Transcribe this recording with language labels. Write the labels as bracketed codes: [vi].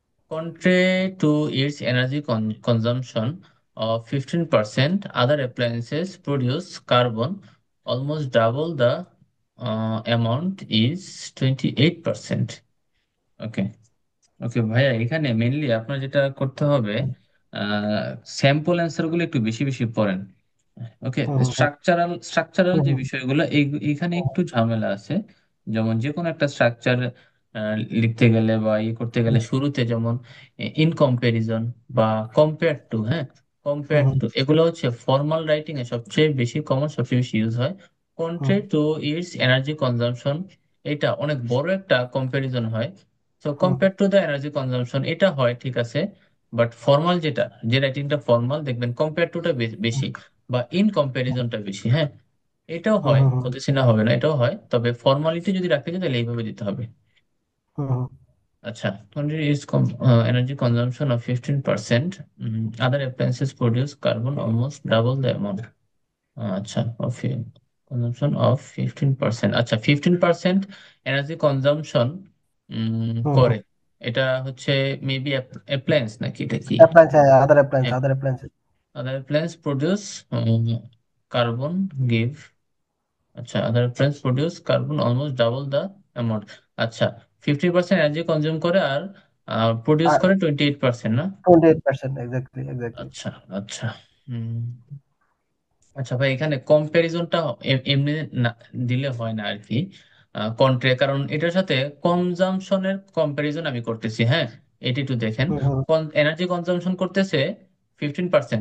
[en] Contrary to its energy consumption of 15%, other appliances produce carbon almost double the amount is 28%. [bn] ওকে, ওকে ভাইয়া, এখানে mainly আপনার যেটা করতে হবে, স্যাম্পল অ্যান্সার গুলো একটু বেশি বেশি পড়েন। ওকে, স্ট্রাকচারাল যে বিষয়গুলো এইখানে একটু ঝামেলা আছে। যেমন যে কোনো একটা স্ট্রাকচার লিখতে গেলে বা করতে গেলে শুরুতে যেমন ইন কম্পারিজন বা কম্পেয়ার টু, হ্যাঁ কম্পেয়ার টু এগুলো হচ্ছে ফর্মাল রাইটিং এ সবচেয়ে বেশি কমন, সবচেয়ে বেশি ইউজ হয়। Country to its energy consumption, এটা অনেক বড় একটা কম্পারিজন হয়। তো compare to the energy consumption এটা হয় ঠিক আছে, বাট ফর্মাল যেটা, যে রাইটিংটা ফর্মাল দেখবেন কম্পেয়ার টুটা বেশি বা ইন কম্প্যারিজনটা বেশি, হ্যাঁ এটাও হয়, বলতেছি না হবে না, এটাও হয়, তবে ফর্মালিটি যদি রাখতে চাই তাহলে এইভাবে দিতে হবে। [en] আচ্ছা, country is energy consumption of 15%, other appliances produce carbon almost double the amount, আচ্ছা of consumption of 15%, আচ্ছা [bn] 15% এনার্জি কনজাম্পশন করে, এটা হচ্ছে মেবি অ্যাপ্লায়েন্স নাকি এটা কি? [en] Appliance, হ্যাঁ, other appliance. other appliances produce carbon give, আচ্ছা other plants produce carbon almost double the amount, আচ্ছা [bn] 50% এনার্জি কনজিউম করে আর প্রডিউস আর করে 28%, না? 28%, এক্স্যাক্টলি এক্স্যাক্টলি। আচ্ছা আচ্ছা, হুম, আচ্ছা ভাই এখানে কম্প্যারিজনটা এমনি না দিলে হয় না আর কি, কন্ট্রে, কারণ এটার সাথে কনজাম্পশনের কম্প্যারিজন আমি করতেছি, হ্যাঁ এটি একটু দেখেন, হুম, হুম, এনার্জি কনজাম্পশন করতেছে 15%,